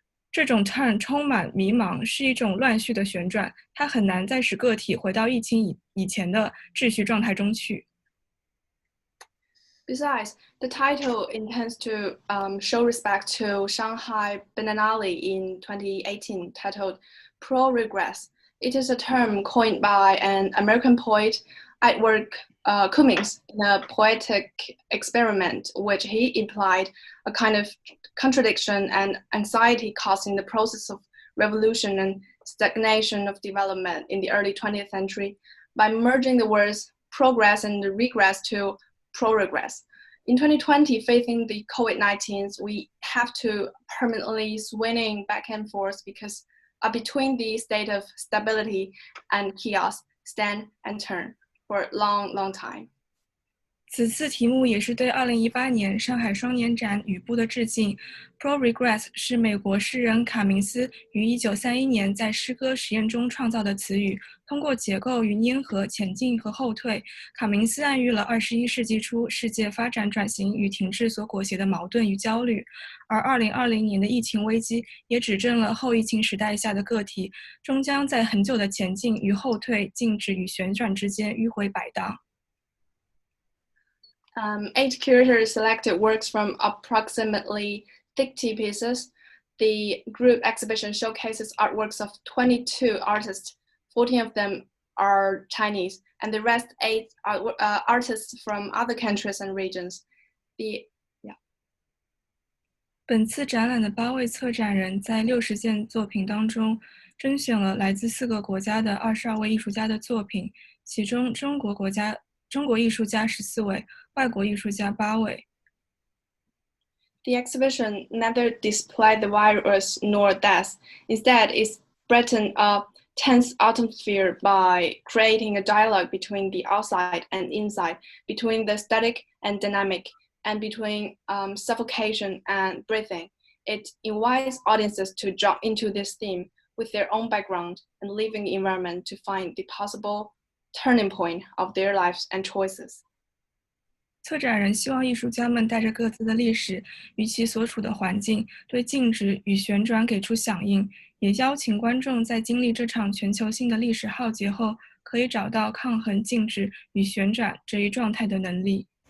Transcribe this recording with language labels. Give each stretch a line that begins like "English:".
Chinese: 这种 turn 充满迷茫，是一种乱序的旋转，它很难再使个体回到疫情以前的秩序状态中去。
English: Besides, the title intends to show respect to Shanghai Biennale in 2018, titled Pro-Regress. It is a term coined by an American poet, Edward Cummings, in a poetic experiment, which he implied a kind of contradiction and anxiety caused in the process of revolution and stagnation of development in the early 20th century by merging the words progress and regress to pro-regress. In 2020, facing the COVID-19, we have to permanently swinging back and forth because between the state of stability and chaos, stand and turn for a long, long time.
Chinese: 此次题目也是对2018年上海双年展雨布的致敬。 Pro-regress 是美国诗人卡明斯于1931年在诗歌实验中创造的词语。通过结构与粘合、前进和后退，卡明斯暗喻了21世纪初世界发展转型与停滞所裹挟的矛盾与焦虑。而2020年的疫情危机也指证了后疫情时代下的个体终将在很久的前进与后退、静止与旋转之间迂回摆荡。
English: 8 curators selected works from approximately 50 pieces. The group exhibition showcases artworks of 22 artists. 14 of them are Chinese, and the rest 8 are artists from other countries and regions.
Chinese: 本次展览的8位策展人在60件作品当中甄选了来自4个国家的22位艺术家的作品，其中中国艺术家14位，外国艺术家8位。
English: The exhibition neither displayed the virus nor death. Instead, it brightened a tense atmosphere by creating a dialogue between the outside and inside, between the static and dynamic, and between suffocation and breathing. It invites audiences to jump into this theme with their own background and living environment to find the possible turning point of their lives and choices.
Chinese: 策展人希望艺术家们带着各自的历史与其所处的环境，对静止与旋转给出响应，也邀请观众在经历这场全球性的历史浩劫后，可以找到抗衡静止与旋转这一状态的能力。